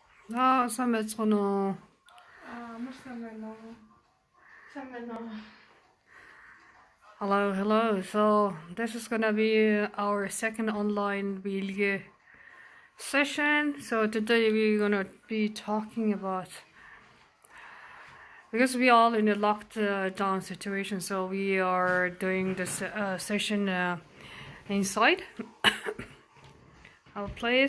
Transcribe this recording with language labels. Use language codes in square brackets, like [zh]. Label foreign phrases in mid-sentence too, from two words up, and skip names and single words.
[mn] Сайн байцгаана уу? Амар сайн байна уу? Сайн байна уу? [en] Hello. So this is gonna be our second online bilge session. So today we're gonna be talking about, because we all in a locked down situation, so we are doing this session inside our place.